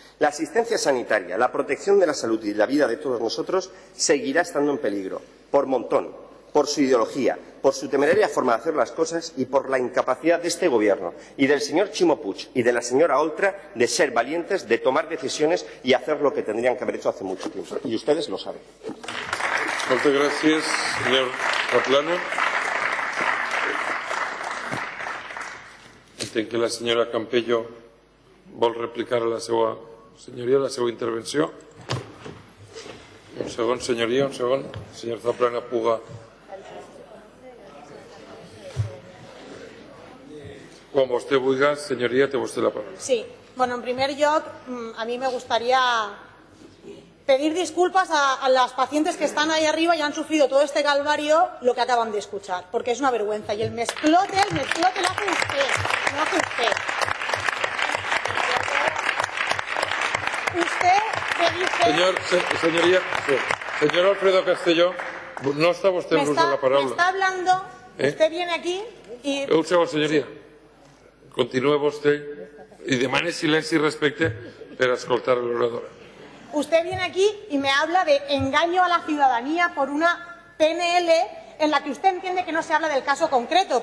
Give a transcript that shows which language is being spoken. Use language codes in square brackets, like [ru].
[es] La asistencia sanitaria, la protección de la salud y la vida de todos nosotros seguirá estando en peligro, por montón, por su ideología, por su temeraria forma de hacer las cosas y por la incapacidad de este Gobierno y del señor Ximo Puig y de la señora Oltra de ser valientes, de tomar decisiones y hacer lo que tendrían que haber hecho hace mucho tiempo. Y ustedes lo saben. Muchas gracias, señor Zaplana. [ca] Entenc que la senyora Campello vol replicar a la seva senyoria, la seva intervenció. Un segon, senyoria, un segon. Senyor Zaplana Puga. Quan vostè vulgui, senyoria, té vostè la paraula. Sí. [es] Bueno, [ca] en primer lloc, [es] a mí me gustaría pedir disculpas a las pacientes que están ahí arriba y han sufrido todo este calvario lo que acaban de escuchar, porque es una vergüenza. Y el me explote lo hace usted, no hace usted. Usted me dice... [ca] Senyoria, senyor Alfredo Castelló, no està vostè en l'ús de la paraula. [es] Me está hablando, usted viene aquí y... [ca] Un segon, senyoria. Continua vostè i demane silenci i respecte per escoltar l'oradora. [es] Usted viene aquí y me habla de engaño a la ciudadanía por una PNL en la que usted entiende que no se habla del caso concreto.